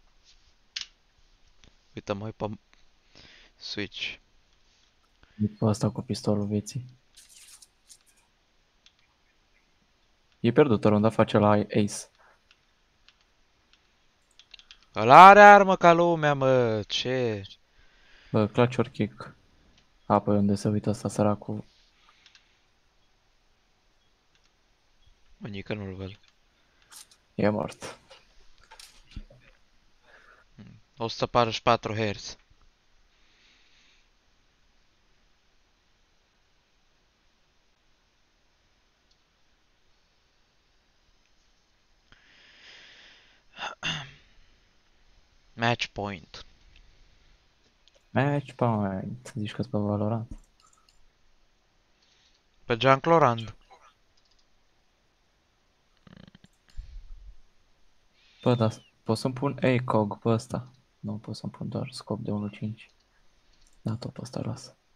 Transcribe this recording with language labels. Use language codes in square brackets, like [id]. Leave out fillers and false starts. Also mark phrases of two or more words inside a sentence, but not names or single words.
[ro] Uite, mă uit pe Switch. După asta cu pistolul vieții. E pierdut oriunde face la Ace. Ăla are armă ca lumea, mă, ce? Bă, [en] clutch or kick. A, [ro] păi unde se uită ăsta săracul? Mă, nică nu-l văd. E mort. 144 Hz. [en] Match point. Match point. [ro] Zici că-s pe Valorant. Pe Jean Clorand. Bă, da, pot să-mi pun ACOG pe ăsta. Nu pot să-mi pun doar scop de 1.5. Da, tot pe ăsta las.